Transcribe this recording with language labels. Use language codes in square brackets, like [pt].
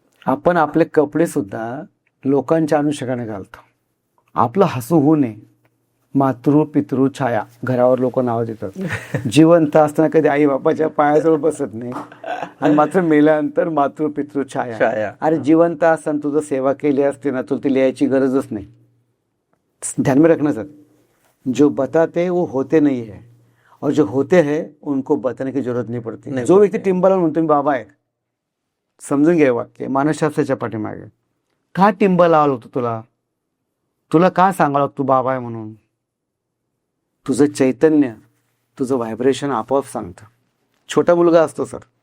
[mr] आपण आपले कपडे सुद्धा लोकांच्या अनुषंगाने घालतो. आपलं हसू होऊ नये. मातृ पितृ छाया, घरावर लोक नाव देतात. जिवंत असताना कधी आई बापाच्या पायाजवळ बसत नाही, आणि मात्र मेल्यानंतर मातृ पितृ छाया. अरे जिवंत असताना तुझं सेवा केली असते ना, तुला ती लिहायची गरजच नाही. [hi] ध्यान में रखना सर, जो बताते वो होते नहीं है, और जो होते हैं उनको बताने की जरूरत नहीं पड़ती. [mr] जो व्यक्ती टिंबाला म्हणतो मी बाबा आहे, समजून घ्या वाक्य मानसशास्त्राच्या पाठीमागे. का टिंबा लावला होतं तुला का सांगावं तू बाबा आहे म्हणून? तुझं चैतन्य, तुझं व्हायब्रेशन आपोआप सांगतं. छोटा मुलगा असतो सर,